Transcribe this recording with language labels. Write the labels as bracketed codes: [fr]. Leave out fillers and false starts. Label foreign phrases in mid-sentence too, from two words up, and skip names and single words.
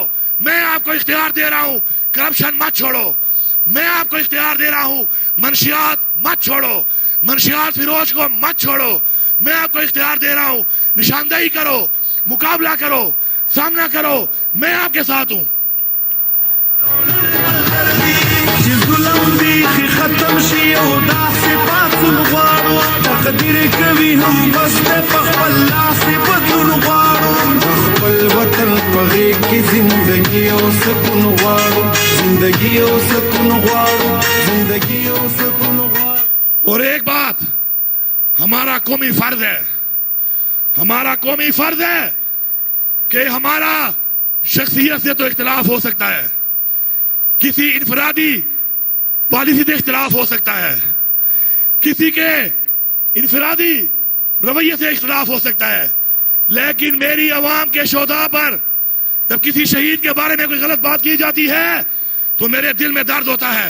[ur] میں آپ کو اختیار دے رہا ہوں, کرپشن مت چھوڑو. میں آپ کو اختیار دے رہا ہوں, منشیات مت چھوڑو, منشیات فروش کو مت چھوڑو. میں آپ کو اختیار دے رہا ہوں, نشاندہی کرو, مقابلہ کرو, سامنا کرو. میں آپ کے ساتھ ہوں. [ps] چې ظلم بیخي ختم شي او داسې پاڅون غواړو تقدیر کوي هم بس په خپل لاس بدلون غواړو د خپل وطن په غېږ کې زندګي او سکون غواړو زندګي او سکون غواړو زندګي او سکون غواړو. [ur] اور ایک بات, ہمارا قومی فرض ہے, ہمارا قومی فرض ہے کہ ہمارا شخصیت سے تو اختلاف ہو سکتا ہے, کسی انفرادی پالیسی سے اختلاف ہو سکتا ہے, کسی کے انفرادی رویے سے اختلاف ہو سکتا ہے, لیکن میری عوام کے شہداء پر جب کسی شہید کے بارے میں کوئی غلط بات کی جاتی ہے تو میرے دل میں درد ہوتا ہے.